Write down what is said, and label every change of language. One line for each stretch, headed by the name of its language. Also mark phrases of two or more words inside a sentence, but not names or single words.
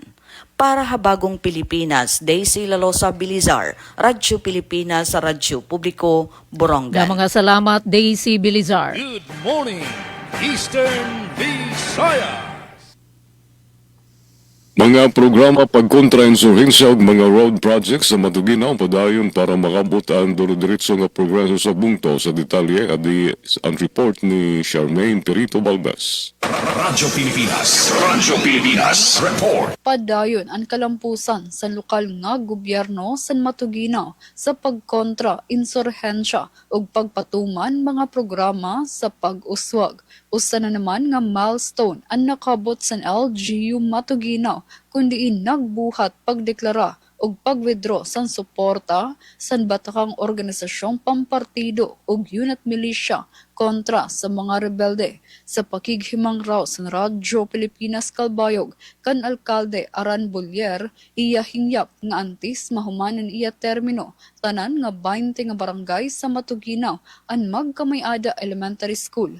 Waray: Para Habagong Pilipinas, Daisy Lalosa Bilizar, Radyo Pilipinas sa Radyo Publiko, Borongan. Mga salamat, Daisy Bilizar.
English: Good morning, Eastern Visayas.
Waray: Mga programa pagkontra-insurhensya ug mga
English: road projects
Waray: sa Matuginaw padayon para makabot ang duro-diretso nga progreso sa bungto sa detalye adi ang report ni Charmaine Perito Balbas. Radyo Pilipinas Report. Padayon ang kalampusan sa lokal nga gobyerno sa Matuginaw sa pagkontra insurhensya ug pagpatuman mga programa sa pag-uswag. Usa na naman nga milestone ang nakabot sa LGU Matuginaw kundi nagbuhat pagdeklara og pag-withdraw sa suporta sa batakang organisasyong pampartido ug
English: unit militia
Waray: kontra sa mga rebelde. Sa pakighimang raw sa Radyo Pilipinas Kalbayog kan Alkalde Aran Bolyer, iya hingyap nga antis mahumanan iya termino tanan nga 20 nga barangay sa Matuginaw ang Magkamayada Elementary School.